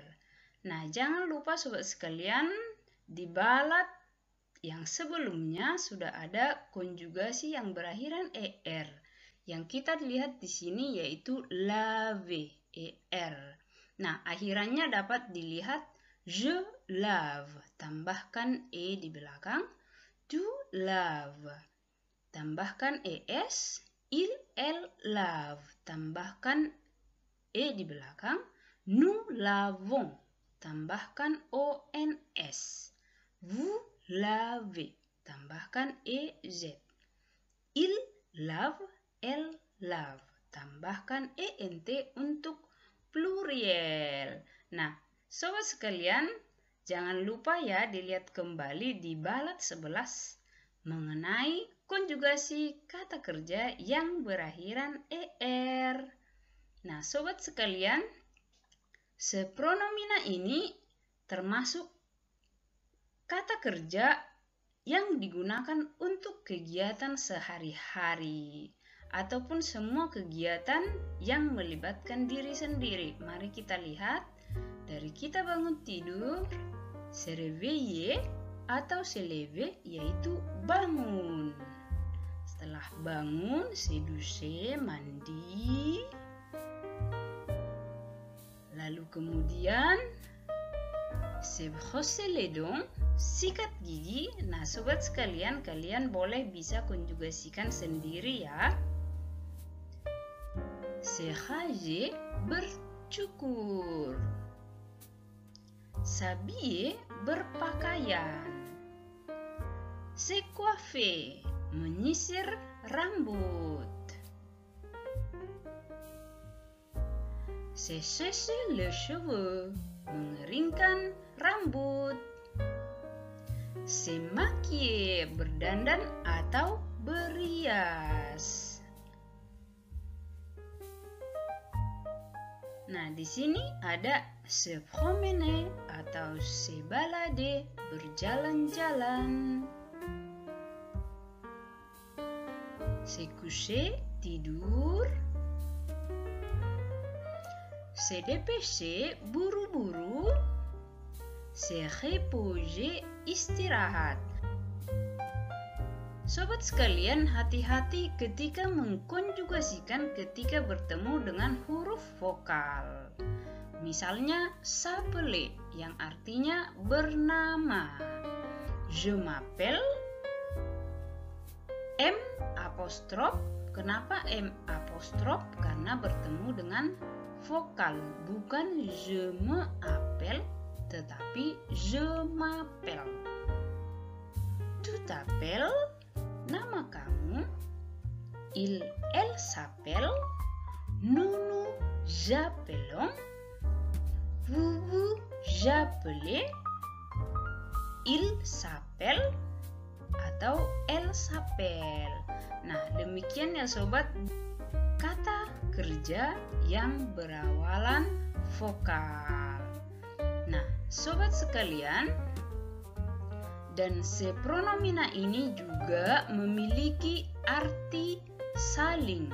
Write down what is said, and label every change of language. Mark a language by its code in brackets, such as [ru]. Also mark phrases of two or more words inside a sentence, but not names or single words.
[id] Nah, jangan lupa sobat sekalian, di balat yang sebelumnya sudah ada konjugasi yang berakhiran er. Yang kita lihat di sini yaitu lave, er. Nah, akhirannya dapat dilihat [fr] je lave, [id] tambahkan e di belakang, [fr] tu lave, [id] tambahkan es, [fr] il, elle lave, [id] tambahkan e di belakang, [fr] nous lavons, [id] tambahkan ons, [fr] vous lavez, [id] tambahkan ez, [fr] il lave, elle lave, [id] tambahkan ent untuk pluriel. Nah, sobat sekalian, Jangan lupa ya dilihat kembali di balat 11 mengenai konjugasi kata kerja yang berakhiran er. Nah, sobat sekalian, sepronomina ini termasuk kata kerja yang digunakan untuk kegiatan sehari-hari ataupun semua kegiatan yang melibatkan diri sendiri. Mari kita lihat dari kita bangun tidur, [fr] se réveiller atau se lever [id] yaitu bangun. Setelah bangun, [fr] se doucher, [id] mandi. Lalu kemudian [fr] se brosser les dents, [id] sikat gigi. Nah, sobat sekalian, kalian boleh bisa konjugasikan sendiri ya. [fr] Se ranger, bercukur. S'habiller, berpakaian. Se coiffer, [id] menyisir rambut. [fr] Se sécher les cheveux, [id] mengeringkan rambut. [fr] Se maquiller, [id] berdandan atau berias. Nah, di sini ada [fr] se promener [id] atau [fr] se balader, [id] berjalan-jalan. [fr] Se coucher, tidur. Se dépêcher, buru-buru. Se reposer, [id] istirahat. Sobat sekalian, hati-hati ketika mengkonjugasikan ketika bertemu dengan huruf vokal. Misalnya s'appeler yang artinya bernama. [fr] Je m'appelle. [id] M apostrof. Kenapa M apostrof? Karena bertemu dengan vokal, bukan [fr] je m'appelle, [id] tetapi [fr] je m'appelle. Tu t'appelles, [id] nama kamu. [fr] Elle s'appelle, nous nous appelons. Vous vous appelez, il s'appelle atau elle s'appelle. [id] Nah, demikian ya sobat, kata kerja yang berawalan vokal. Nah, sobat sekalian, dan se pronomina ini juga memiliki arti saling.